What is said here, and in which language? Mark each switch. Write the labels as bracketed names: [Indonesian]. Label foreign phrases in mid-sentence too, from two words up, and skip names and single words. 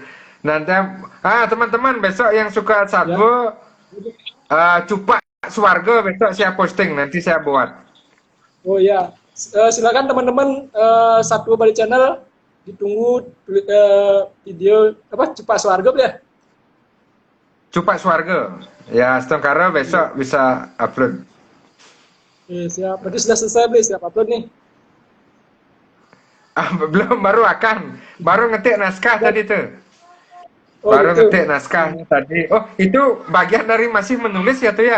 [Indonesian] Nanti teman-teman besok yang suka satwa Cupak Swarga besok saya posting, nanti saya buat. Oh ya, silakan teman-teman Satwa Bali Channel ditunggu video apa Cupak Swarga ya? Cupak Swarga. Ya, setengkara besok bisa upload. Oke, siap. Berarti sudah selesai, Bli, siap upload nih. Belum, baru ngetik naskah tadi tuh. Ngetik naskahnya tadi. Oh, itu bagian dari masih menulis ya tuh ya?